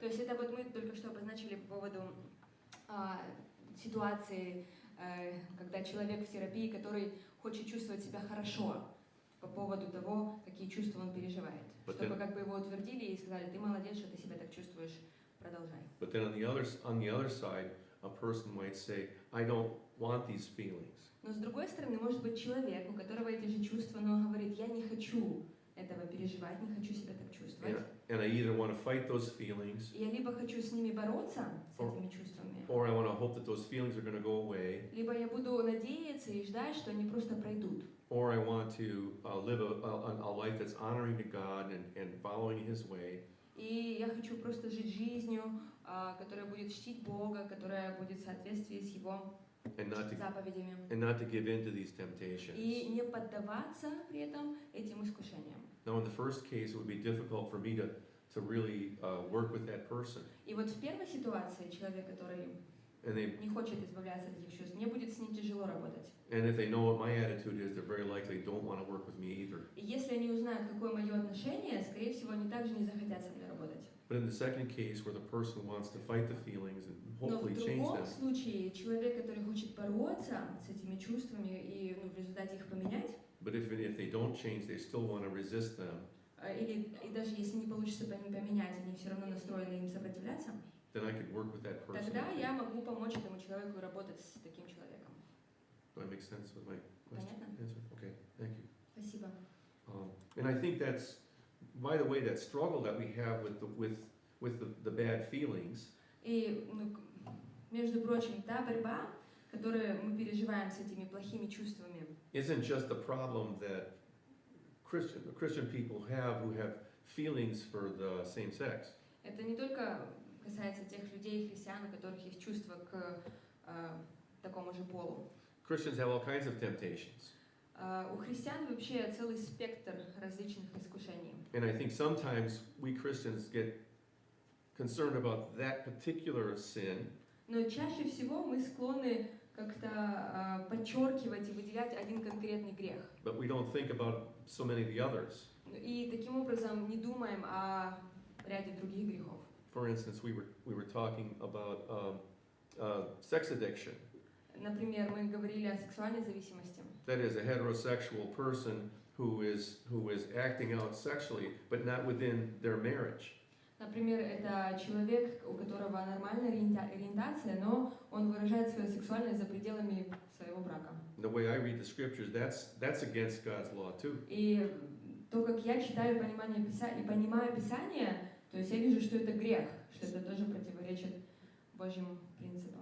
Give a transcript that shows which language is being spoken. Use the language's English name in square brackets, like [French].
[Russian] То есть это вот мы только что обозначили по поводу ситуации, когда человек в терапии, который хочет чувствовать себя хорошо по поводу того, какие чувства он переживает, чтобы как бы его утвердили и сказали, ты молодец, что ты себя так чувствуешь, продолжай. [English] But then on the other side, a person might say, I don't want these feelings. [Russian] Но с другой стороны, может быть человек, у которого эти же чувства, но он говорит, я не хочу этого переживать, не хочу себя так чувствовать. [English] And I either want to fight those feelings, [Russian] Я либо хочу с ними бороться, с этими чувствами, [English] or I want to hope that those feelings are going to go away, [Russian] либо я буду надеяться и ждать, что они просто пройдут. [English] or I want to live a life that's honoring to God and following His way. [Russian] И я хочу просто жить жизнью, которая будет чтить Бога, которая будет в соответствии с Его заповедями. [English] And not to give in to these temptations. [Russian] И не поддаваться при этом этим искушениям. [English] Now, in the first case, it would be difficult for me to really work with that person. [Russian] И вот в первой ситуации человек, который [English] And [Russian] не хочет избавляться от этих чувств, мне будет с ним тяжело работать. [English] And if they know what my attitude is, they're very likely don't want to work with me either. [Russian] И если они узнают, какое мое отношение, скорее всего, они также не захотят со мной работать. [English] But in the second case, where the person wants to fight the feelings and [Russian] Но [English] hopefully [Russian] в [English] change [Russian] другом [English] them, [Russian] случае человек, который хочет бороться с этими чувствами и в результате их поменять, [English] but if they don't change, they still want to resist them, [Russian] или и даже если не получится поменять, они все равно настроены им сопротивляться, [English] then I could work with that person. [Russian] тогда я могу помочь этому человеку и работать с таким человеком. [English] Do I make sense with my question? [Russian] Понятно? [English] Answer? Okay, thank you. [Russian] Спасибо. [English] And I think that's, by the way, that struggle that we have with the bad feelings [Russian] И, между прочим, та борьба, которую мы переживаем с этими плохими чувствами, [English] isn't just a problem that Christian people have who have feelings for the same sex. [Russian] это не только касается тех людей, христиан, у которых есть чувства к такому же полу. [English] Christians have all kinds of temptations. [Russian] У христиан вообще целый спектр различных искушений. [English] And I think sometimes we Christians get concerned about that particular sin, [Russian] Но чаще всего мы склонны как-то подчеркивать и выделять один конкретный грех. [English] but we don't think about so many of the others. [Russian] И таким образом не думаем о ряде других грехов. [English] For instance, we were talking about sex addiction. [Russian] Например, мы говорили о сексуальной зависимости. [English] That is, a heterosexual person who is acting out sexually, but not within their marriage. [Russian] Например, это человек, у которого нормальная ориентация, но он выражает свою сексуальность за пределами своего брака. [English] The way I read the scriptures, that's against God's law too. [Russian] И то, как я читаю и понимаю Писание, то есть я вижу, что это грех, что это тоже противоречит Божьим принципам.